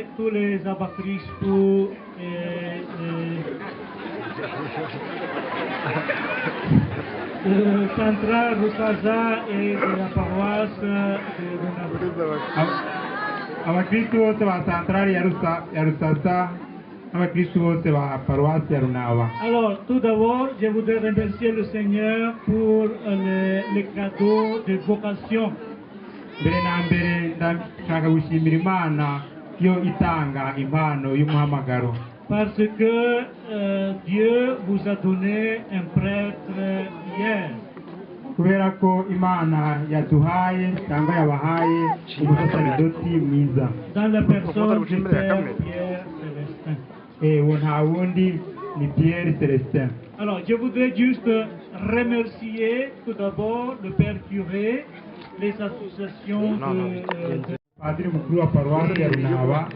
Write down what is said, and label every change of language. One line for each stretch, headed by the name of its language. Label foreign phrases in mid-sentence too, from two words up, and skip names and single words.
French: tous les abacrispes de Central Rusaza et de la paroisse de Runava.
Kinyarwanda: abakristu bose ba santarari ya Rusasa n'abakristu bose ba paruwasi ya Runaba.
French: Alors, tout d'abord, je voudrais remercier le Seigneur pour les cadeaux de vocation.
Kinyarwanda: Mbere na mbere ndashaka gushimira Imana yo itanga impano y'umuhamagaro,
French: Parce que Dieu vous a donné un prêtre hier.
Kinyarwanda: kubera ko Imana yaduhaye cyangwa yabahaye umusaseredoti mwiza.
French: Dans la personne du Père Pierre Célestin.
Kinyarwanda: Uwo nta wundi ni Pierre Célestin.
French: Alors, je voudrais juste remercier tout d'abord le Père Curé, les associations de
Kinyarwanda: Padiri mukuru wa paruwasi ya Runaba